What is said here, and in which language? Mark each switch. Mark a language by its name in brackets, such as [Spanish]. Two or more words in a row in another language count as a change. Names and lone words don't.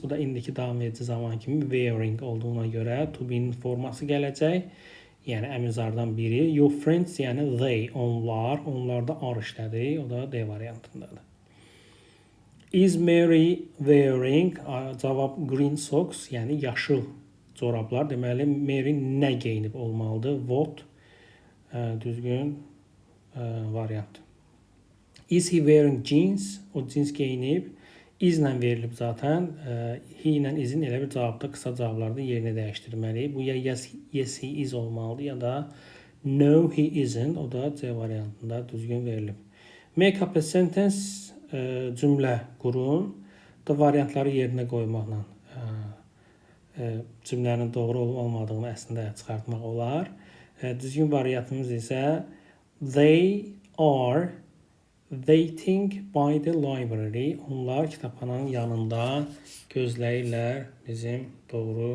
[Azerbaijani] Bu da indiki davam edici zaman kimi wearing olduğuna görə [English] to be'nin [Azerbaijani] forması gələcək. Yəni əmizardan biri. [English] Your friends yəni they, [Azerbaijani] onlar. Onlarda are işlədir. O da D variantındadır. [English] Is Mary wearing? [Azerbaijani] Cavab [English] green socks [Azerbaijani] yəni yaşıl corablar. Deməli Mary nə geyinib olmalıdır? What düzgün variant. [English] Is he wearing jeans? [Azerbaijani] O jeans geyinib. Is ilə verilib zaten. He ilə isin elə bir cavabda qısa cavablarda yerini dəyişdirməliyik. Bu ya [English] yes he is [Azerbaijani] olmalıdır ya da [English] no he isn't. [Azerbaijani] O da C variantında düzgün verilib. [English] Make up a sentence [Azerbaijani] cümlə qurun. Da variantları yerinə qoymaqla cümlənin doğru olub olmadığını əslində çıxartmaq olar. Düzgün variantımız isə [English] they are waiting by the library. [Azerbaijani] Onlar kitabxananın yanında gözləyirlər bizim doğru